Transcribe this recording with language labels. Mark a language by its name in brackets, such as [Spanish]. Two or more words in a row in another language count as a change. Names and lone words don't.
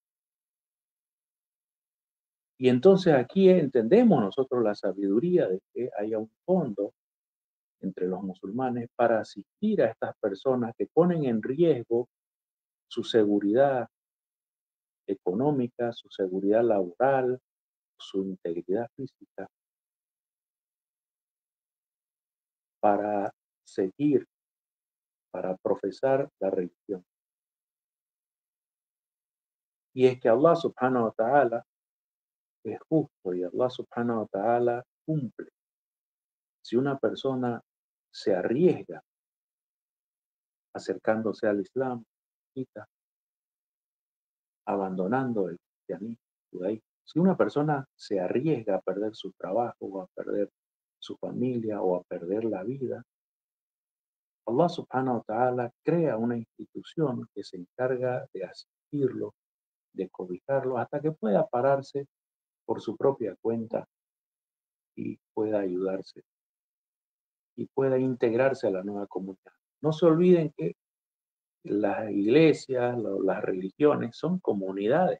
[Spanish] Y entonces aquí entendemos nosotros la sabiduría de que haya un fondo entre los musulmanes para asistir a estas personas que ponen en riesgo su seguridad económica, su seguridad laboral, su integridad física, para seguir, para profesar la religión. Y es que [Arabic] الله سبحانه وتعالى [Spanish] es justo y [Arabic] الله سبحانه وتعالى [Spanish] cumple. Si una persona se arriesga acercándose al Islam, abandonando el cristianismo, el judaísmo, si una persona se arriesga a perder su trabajo o a perder su familia o a perder la vida, [Arabic] الله سبحانه وتعالى [Spanish] crea una institución que se encarga de asistirlo, de cobijarlo, hasta que pueda pararse por su propia cuenta y pueda ayudarse y pueda integrarse a la nueva comunidad. No se olviden que las iglesias, las religiones son comunidades.